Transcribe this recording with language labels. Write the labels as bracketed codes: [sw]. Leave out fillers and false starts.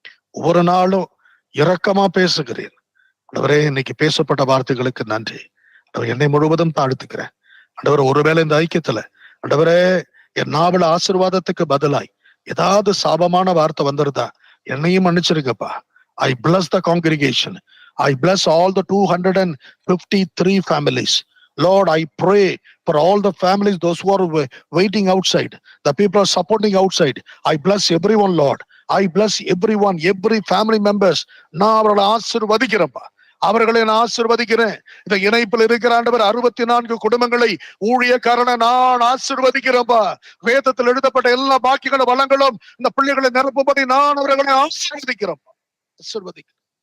[ta] ஒவ்வொரு நாளும் இரக்கமா பேசுகிறேன். ஆண்டவரே, இன்னைக்கு பேசப்பட்ட வார்த்தைகளுக்கு நன்றி. என்னை முழுவதும் தாழ்த்துக்கிறேன் ஆண்டவரே. ஒருவேளை இந்த ஐக்கியத்துல ஆண்டவரே என் நாவல ஆசீர்வாதத்துக்கு பதிலாய் ஏதாவது சாபமான வார்த்தை வந்திருந்தா என்னையும் மன்னிச்சிருக்கப்பா. [en] I bless the congregation. I bless all the 253 families. Lord, I pray for all the families, those who are waiting outside, the people are supporting outside. I bless everyone, Lord. I bless everyone, every family members. [ta] நான் அவர்களை ஆசீர்வதிக்கிறேன்ப்பா, அவர்களை நான் ஆசீர்வதிக்கிறேன். இந்த இணைப்பில் இருக்கிற ஆண்டவர் 64 குடும்பங்களை ஊழியக்காரனை நான் ஆசீர்வதிக்கிறேன்ப்பா. வேதத்தில் எழுதப்பட்ட எல்லா பாக்கிகளும் வளங்களும் இந்த பிள்ளைகளை நிரப்பும்படி நான் அவர்களை ஆசீர்வதிக்கிறேன்ப்பா. ஆசீர்வதிக்கிறேன்.